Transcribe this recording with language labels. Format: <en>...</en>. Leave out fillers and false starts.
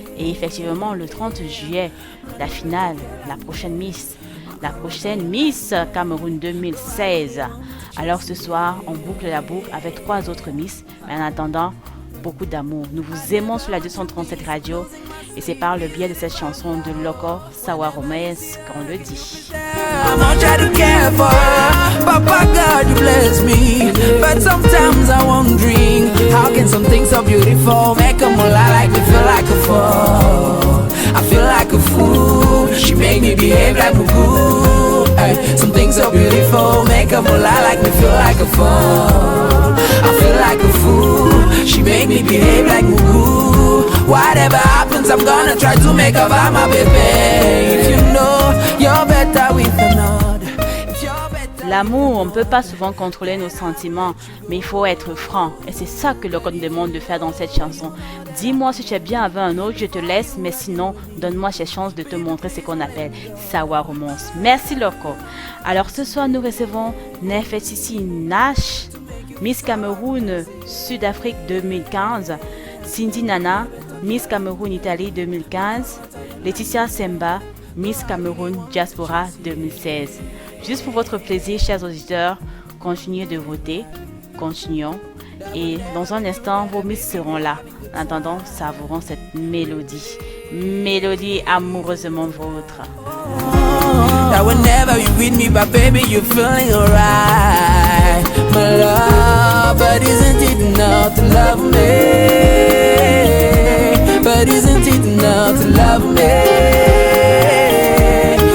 <fr>Et effectivement, le 30 juillet, la finale, la prochaine Miss Cameroun 2016. Alors ce soir, on boucle la boucle avec 3 autres Miss. Mais en attendant, beaucoup d'amour. Nous vous aimons sur la 237 Radio. Et c'est par le biais de cette chanson de Loco Sawaromès qu'on le dit.</fr> <en>Papa God, you bless me. But sometimes I'm wondering, how can some things so beautiful make a mullah like me feel like a fool? I feel like a fool. She made me behave like a fool. Some things so beautiful make a mullah like me feel like a fool. I feel like a fool. She made me behave like a fool. Whatever happens, I'm gonna try to make her my baby. If you know you're better with another.</en> <fr>L'amour, on ne peut pas souvent contrôler nos sentiments, mais il faut être franc. Et c'est ça que le code demande de faire dans cette chanson. Dis-moi si tu es bien avec un autre, je te laisse, mais sinon, donne-moi cette chance de te montrer ce qu'on appelle Sawa Romance. Merci Loco. Alors ce soir, nous recevons Nefetisi Nash, Miss Cameroun Sud-Afrique 2015, Cindy Nana, Miss Cameroun Italie 2015, Laetitia Semba, Miss Cameroun Diaspora 2016. Juste pour votre plaisir, chers auditeurs, continuez de voter, continuons. Et dans un instant, vos Miss seront là. En attendant, savourons cette mélodie. Mélodie amoureusement vôtre.</fr> <en>That whenever you with me, but baby, you're feeling alright. My love, but isn't it enough to love me? But isn't it enough to love me?</en>